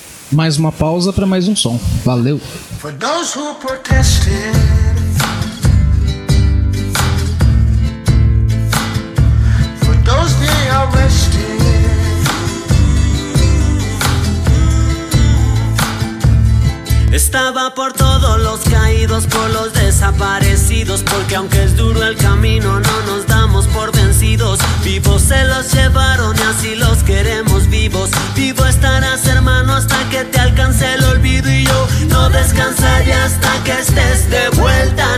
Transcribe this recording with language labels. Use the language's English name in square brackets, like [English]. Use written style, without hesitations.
[Portuguese] Mais uma pausa para mais um som, valeu. [English] For those who protested, for those they arrested, [Spanish] estaba por todos los caídos, por los desaparecidos, porque aunque es duro el camino, no nos damos por vencidos. Vivos se los llevaron y así los queremos vivos. Vivo estarás, hermano, hasta que te alcance el olvido, y yo no descansaré hasta que estés de vuelta.